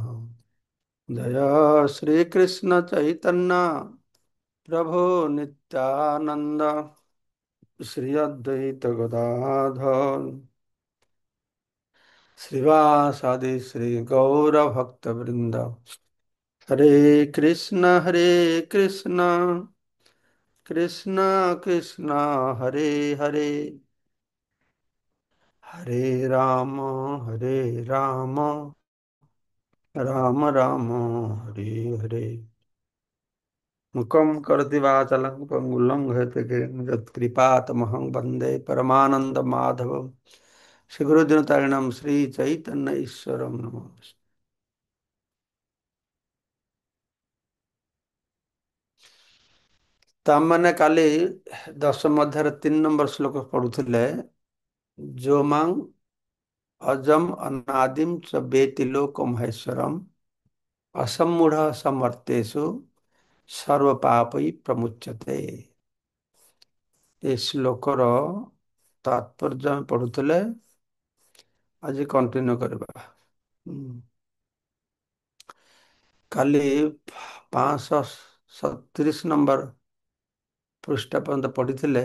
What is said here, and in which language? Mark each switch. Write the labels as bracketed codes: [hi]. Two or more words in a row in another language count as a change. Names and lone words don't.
[sa] जय श्री कृष्ण चैतन्य प्रभु नित्यानंद श्री अद्वैत गदाधर श्रीवासादि श्री गौर भक्त वृंद। हरे कृष्ण कृष्ण कृष्ण हरे हरे हरे राम राम राम हरे हरे। मुखं करोति वाचालं पंगुलं यत्कृपातमहं वन्दे परमानन्दमाधवं श्रीगुरुदिनतारिणं श्रीचैतन्य ईश्वरं नमः। [or] ତାମାନେ କାଲି ଦଶମ ଅଧ୍ୟାୟର 3 ନମ୍ବର ଶ୍ଲୋକ ପଢୁଥିଲେ। [sa] ଯୋ ମାଂ ଅଜମ୍ ଅନାଦିମ୍ च वेति लोकं महेश्वरम् असम्मूढ़ समर्थेषु सर्व पापै प्रमुच्यते। [or] ଏ ଶ୍ଲୋକର ତାତ୍ପର୍ଯ୍ୟ ଆମେ ପଢୁଥିଲେ, ଆଜି କଣ୍ଟିନ୍ୟୁ କରିବା। କାଲି 537 ନମ୍ବର ପୃଷ୍ଠା ପର୍ଯ୍ୟନ୍ତ ପଢିଥିଲେ।